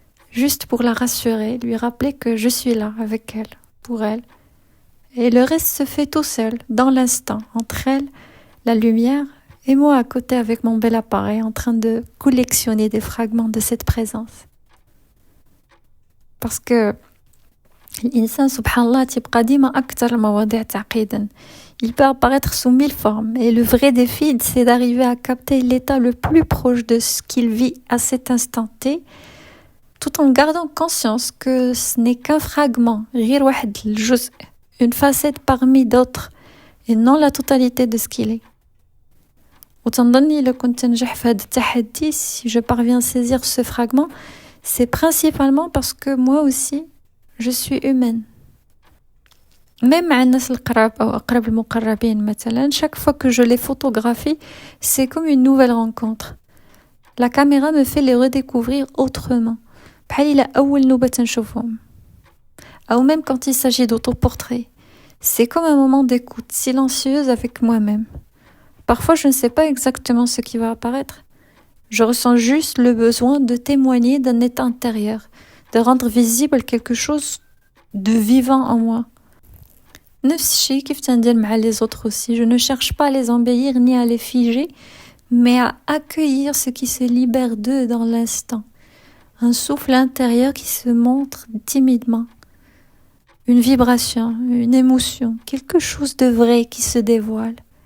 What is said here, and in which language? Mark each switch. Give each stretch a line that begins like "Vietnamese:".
French: Juste pour la rassurer, lui rappeler que je suis là avec elle, pour elle. Et le reste se fait tout seul, dans l'instant, entre elle, la lumière, et moi à côté avec mon bel appareil en train de collectionner des fragments de cette présence. Parce que
Arabic: الإنسان سبحان الله تبقى ديما أكثر المواضيع تعقيدا.
French: Il peut apparaître sous 1000 formes et le vrai défi c'est d'arriver à capter l'état le plus proche de ce qu'il vit à cet instant T tout en gardant conscience que ce n'est qu'un fragment,
Arabic: غير واحد الجزء,
French: une facette parmi d'autres et non la totalité de ce qu'il est.
Arabic: وتنظني لو كنت ننجح في هذا التحدي
French: si je parviens à saisir ce fragment, c'est principalement parce que moi aussi je suis humaine. Même
Arabic: مع الناس القراب أو أقرب المقربين مثلا,
French: chaque fois que je les photographie, c'est comme une nouvelle rencontre. La caméra me fait les redécouvrir autrement.
Arabic: بحال إلا أول نوبة نشوفهم.
French: Ou même quand il s'agit d'autoportrait. C'est comme un moment d'écoute silencieuse avec moi-même. Parfois, je ne sais pas exactement ce qui va apparaître. Je ressens juste le besoin de témoigner d'un état intérieur, de rendre visible quelque chose de vivant en moi.
Arabic: نفس الشيء كيف تندير مع
French: les autres aussi. Je ne cherche pas à les embellir ni à les figer, mais à accueillir ce qui se libère d'eux dans l'instant. Un souffle intérieur qui se montre timidement. Une vibration, une émotion, quelque chose de vrai qui se dévoile.